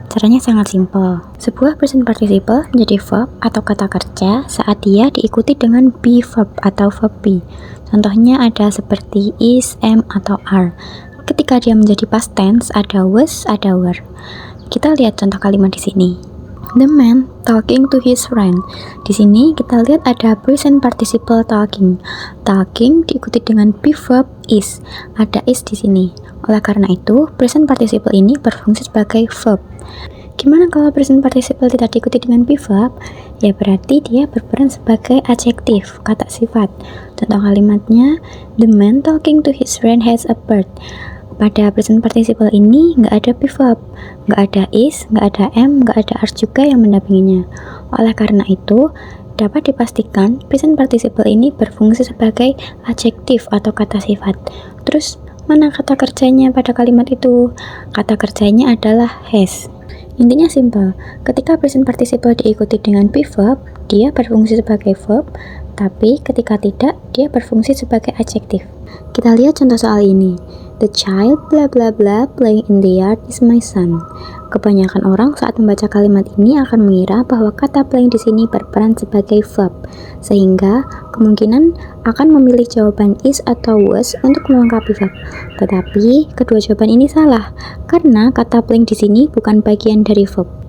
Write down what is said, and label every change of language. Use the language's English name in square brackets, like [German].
[Indonesian] Caranya sangat simpel. Sebuah present participle menjadi verb atau kata kerja saat dia diikuti dengan be verb atau verb be. Contohnya ada seperti is, am, atau are. Ketika dia menjadi past tense, ada was, ada were. Kita lihat contoh kalimat di sini. [English] The man talking to his friend. [Indonesian] Di sini kita lihat ada present participle talking. Talking diikuti dengan be verb is. Ada is di sini. Oleh karena itu, present participle ini berfungsi sebagai verb. Gimana kalau present participle tidak diikuti dengan be verb? Ya berarti dia berperan sebagai adjektif, kata sifat. Contoh kalimatnya, [English] the man talking to his friend has a bird. [Indonesian] Pada present participle ini nggak ada be verb, nggak ada is, nggak ada am, nggak ada are juga yang mendampinginya. Oleh karena itu, dapat dipastikan present participle ini berfungsi sebagai adjektif atau kata sifat. Terus, mana kata kerjanya pada kalimat itu? Kata kerjanya adalah has. Intinya simpel, ketika present participle diikuti dengan be verb, dia berfungsi sebagai verb, tapi ketika tidak, dia berfungsi sebagai adjektif. Kita lihat contoh soal ini. [English] The child bla bla bla playing in the yard is my son. [Indonesian] Kebanyakan orang saat membaca kalimat ini akan mengira bahwa kata playing di sini berperan sebagai verb, sehingga kemungkinan akan memilih jawaban is atau was untuk melengkapi verb. Tetapi kedua jawaban ini salah, karena kata playing di sini bukan bagian dari verb.